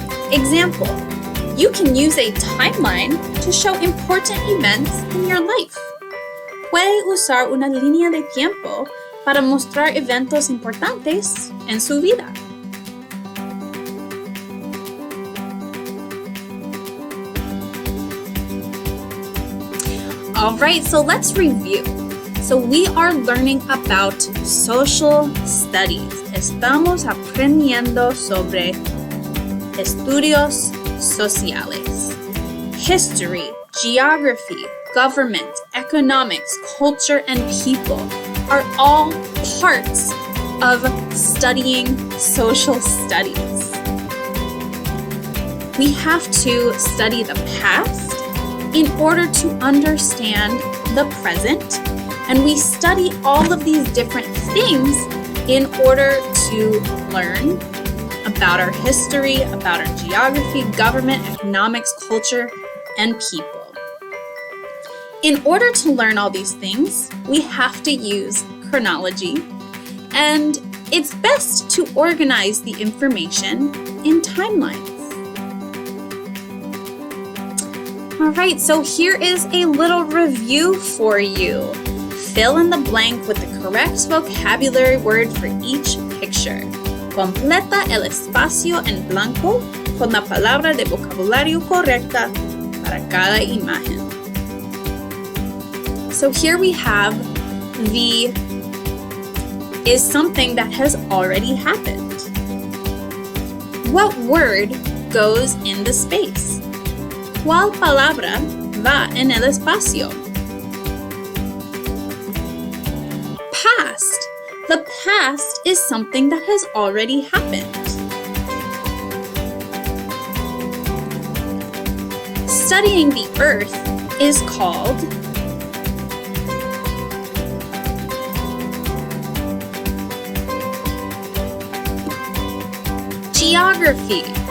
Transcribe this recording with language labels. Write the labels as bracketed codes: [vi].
[en] Example, you can use a timeline to show important events in your life. [es] Puede usar una línea de tiempo para mostrar eventos importantes en su vida. [en] All right, so let's review. So we are learning about social studies. [es] Estamos aprendiendo sobre estudios sociales. [en] History, geography, government, economics, culture, and people are all parts of studying social studies. We have to study the past in order to understand the present, and we study all of these different things in order to learn about our history, about our geography, government, economics, culture, and people. In order to learn all these things, we have to use chronology, and it's best to organize the information in timelines. All right, so here is a little review for you. Fill in the blank with the correct vocabulary word for each picture. [es] Completa el espacio en blanco con la palabra de vocabulario correcta para cada imagen. [en] So here we have the is something that has already happened. What word goes in the space? [es] ¿Cuál palabra va en el espacio? [en] Past. The past is something that has already happened. Studying the earth is called geography.